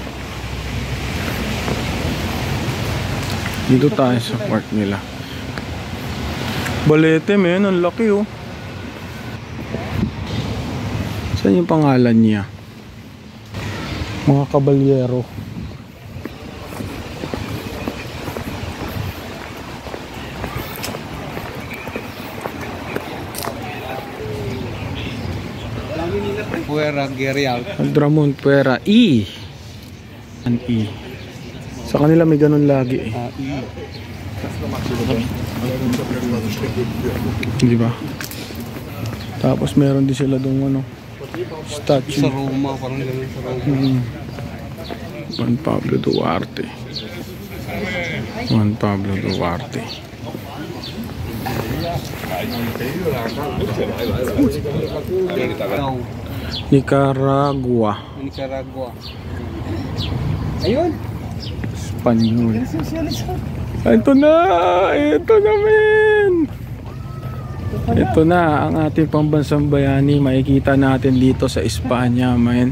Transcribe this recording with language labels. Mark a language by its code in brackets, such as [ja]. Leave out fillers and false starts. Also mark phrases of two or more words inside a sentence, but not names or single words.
[tl] Dito tayo sa park nila. Balete, men. Ang laki, oh. Saan yung pangalan niya? Mga kabalyero. Puera Gerial. Dramon Puera. E. An E. Sa kanila may ganun lagi eh. Di ba? Tapos meron din sila dong ano, statue. Sa Roma, parang ganun sa Roma. Juan Pablo Duarte. Juan Pablo Duarte. Nicaragua. Nicaragua. Ayun. Espanyol. Ito na! Ito na, men! Ito na ang ating pambansang bayani. Makikita natin dito sa Espanya, men.